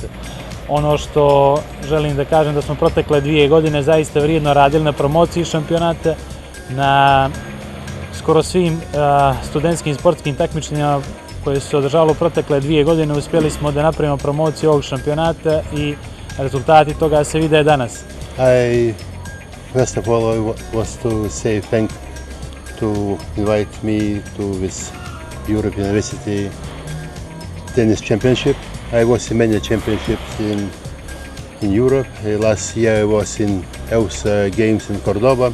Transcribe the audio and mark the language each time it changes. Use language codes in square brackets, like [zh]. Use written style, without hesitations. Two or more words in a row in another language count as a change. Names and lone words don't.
[bs] Ono što želim da kažem da smo protekle 2 godine zaista vrijedno radili na promociji šampionata, na skoro svim studentskim sportskim takmičenjima koje su se održavalo protekle 2 godine uspjeli smo da napravimo promociju ovog šampionata i rezultati toga se vide danas. [en] First of all, I was to say thank to invite me to this European University Tennis Championship. I was in many championships in Europe. Last year I was in EUS Games in Cordoba.